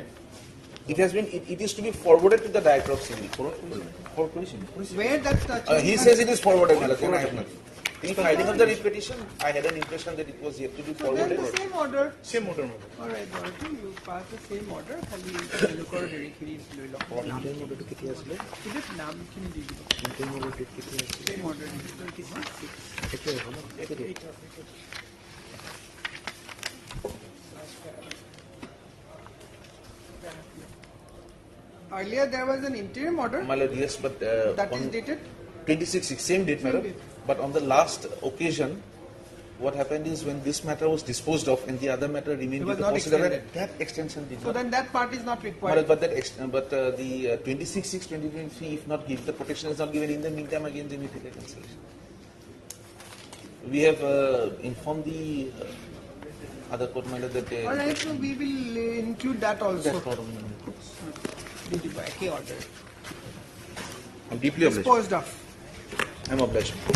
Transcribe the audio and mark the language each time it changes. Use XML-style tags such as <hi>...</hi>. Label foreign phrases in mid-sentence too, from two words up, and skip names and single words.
<en>It has been. It is to be forwarded to the Director of Civil. Where that touches. He says it is forwarded, my lord, and I have nothing. In filing of the petition, I had an impression that it was yet to be So then forwarded. the same order. Same order. All right, Dorothy, you pass the same order.</en> <as>খালি লোকৰ হেৰিখিনি লৈ লওক।</as> <en>Intern order to</en> <as>কেতিয়া আছিলে? কিন্তু নামখিনি দি দিব।</as> <en>Intern order date</en> <as>কেতিয়া আছিলে?</as> <en>Same order</en> <as>দি দিব। কেতিয়া হ'ব ন? কেতিয়া?</as> <en>Earlier there was an interim order. My lord, yes, but That is on dated? 26, same date, my lord. But on the last occasion, what happened is when this matter was disposed of and the other matter remained It due was to not consideration, extended. that extension did So not. then that part is not My required. lord, but the 26/6/2023, if not given, the protection is not given. In the meantime, again, they may take a cancellation. We have informed the other court, my lord, that All right, so we will include that also. That part of</en> <as>দি দিব, একে order.</as> <en>I'm deeply obliged. Disposed of. I'm obliged.</en>